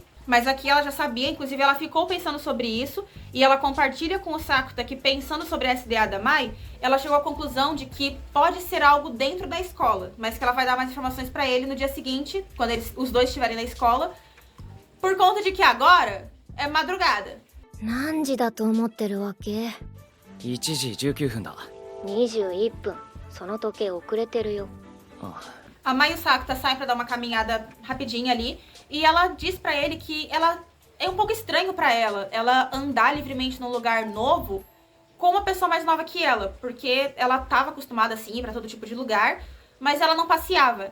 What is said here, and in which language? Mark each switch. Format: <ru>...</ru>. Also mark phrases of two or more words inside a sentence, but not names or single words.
<pt>Mas aqui ela já sabia, inclusive ela ficou pensando sobre isso e ela compartilha com o Sakuta que, pensando sobre essa ideia da Mai, ela chegou à conclusão de que pode ser algo dentro da escola, mas que ela vai dar mais informações pra ele no dia seguinte, quando os dois estiverem na escola, por conta de que agora é madrugada.</pt> <ja>何時だと思ってるわけ 1時19分だ。 21分その時計遅れてるよ。あ</ja> <pt>A Mai e o Sakuta saem pra dar uma caminhada rapidinha ali e ela diz pra ele que é um pouco estranho pra ela andar livremente num lugar novo com uma pessoa mais nova que ela, porque ela tava acostumada assim pra todo tipo de lugar, mas ela não passeava.</pt>